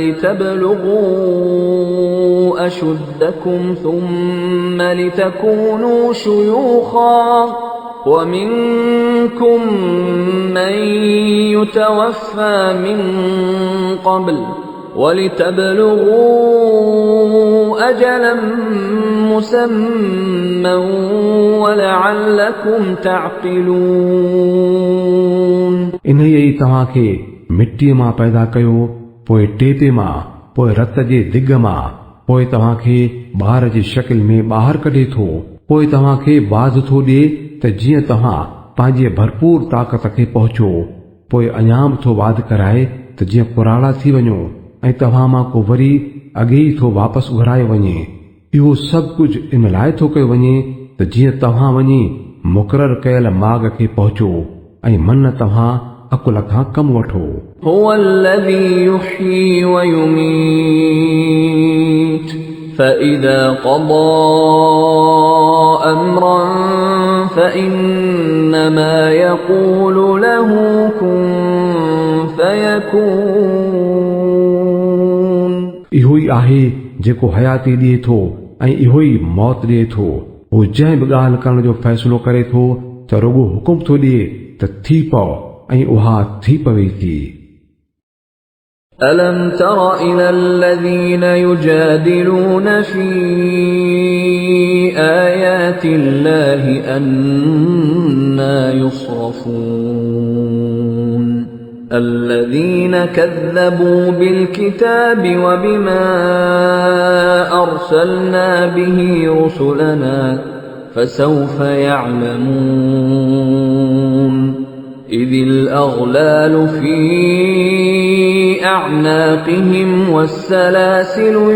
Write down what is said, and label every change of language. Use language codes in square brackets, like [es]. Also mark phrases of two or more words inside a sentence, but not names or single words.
[ar] لتبلغوا أشدكم ثم لتكونوا شيوخا ومنكم من يتوفى من قبل ولتبلغوا أجلا مسمى ولعلكم تعقلون [sd] इन्हीअ ई तव्हां खे मिटीअ मां पैदा कयो पोइ टेपे मां पोइ रत जे दिग मां पोइ तव्हां खे ॿार जी शकिल में ॿाहिरि कढे थो पोइ तव्हां खे बाज़ थो ॾिए त जीअं तव्हां पंहिंजे भरपूर ताक़त खे पहुचो पोइ अञां बि थो वाद कराए त जीअं पुराड़ा थी वञो ऐं तव्हां मां को वरी अॻे ई थो वापसि घुराए वञे इहो सभु कुझु इन लाइ थो कयो वञे त जीअं तव्हां वञी मुक़ररु कयल माॻ खे पहुचो ऐं मन तव्हां अकुल खां कमु वठो [ar] هو الذي يحيي ويميت فإذا قضى أمرا فإنما يقول له كن فيكون [sd] इहो ई आहे जेको हयाती ॾिए थो ऐं इहो ई मौत ॾिए थो हू जंहिं बि ॻाल्हि करण जो फ़ैसिलो करे थो त रुॻो हुकुम थो ॾिए त थी पओ ऐं उहा थी पवे थी [ar] ألم تر إلى الذين يجادلون في آيات الله أنى يصرفون الذين كذبوا بالكتاب وبما أرسلنا به رسلنا فسوف يعلمون إذ الأغلال في أعناقهم والسلاسل